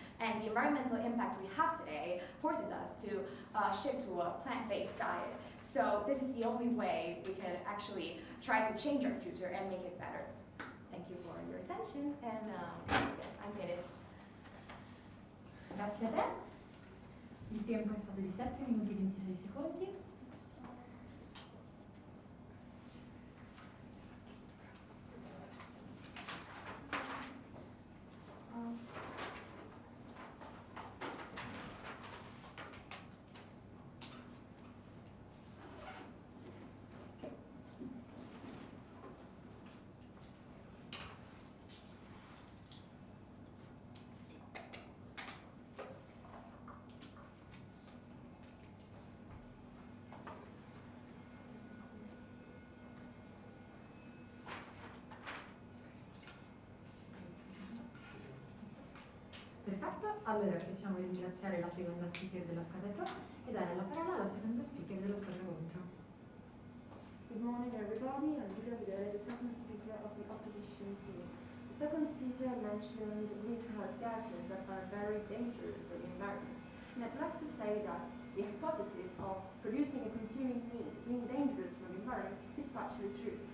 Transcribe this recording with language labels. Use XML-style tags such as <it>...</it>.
<en>And the environmental impact we have today forces us to shift to a plant-based diet. So this is the only way we can actually try to change our future and make it better. Thank you for your attention, and yes, I'm finished.</en> <it>Grazie a te. Il tempo è stato di 7 minuti e 26 secondi. Perfetto, allora possiamo ringraziare la seconda speaker della squadra pro e dare la parola alla seconda speaker della squadra contro.</it> <en>Good morning everybody, I'm Giulia Videre, the second speaker of the opposition team. The second speaker mentioned greenhouse gases that are very dangerous for the environment. And I'd like to say that the hypothesis of producing and consuming meat being dangerous for the environment is partially true.</en>